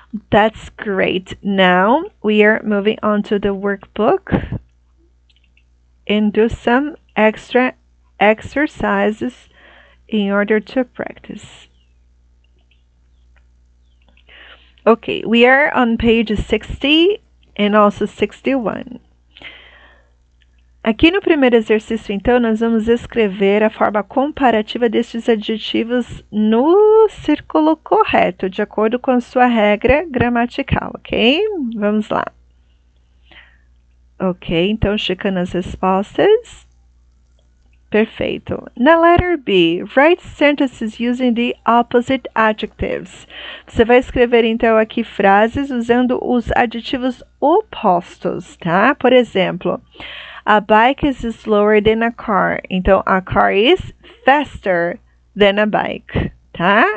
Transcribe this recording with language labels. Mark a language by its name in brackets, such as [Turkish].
[English] That's great. Now we are moving on to the workbook and do some extra exercises in order to practice. Okay, we are on page 60 and also 61. [Portuguese] Aqui no primeiro exercício, então, nós vamos escrever a forma comparativa destes adjetivos no círculo correto, de acordo com a sua regra gramatical, ok? Vamos lá. Ok, então, checando as respostas. Perfeito. [English] Na letter B, write sentences using the opposite adjectives. [Portuguese] Você vai escrever, então, aqui frases usando os adjetivos opostos, tá? Por exemplo, [English] a bike is slower than a car. [Portuguese] Então, [English] a car is faster than a bike, [Portuguese] tá?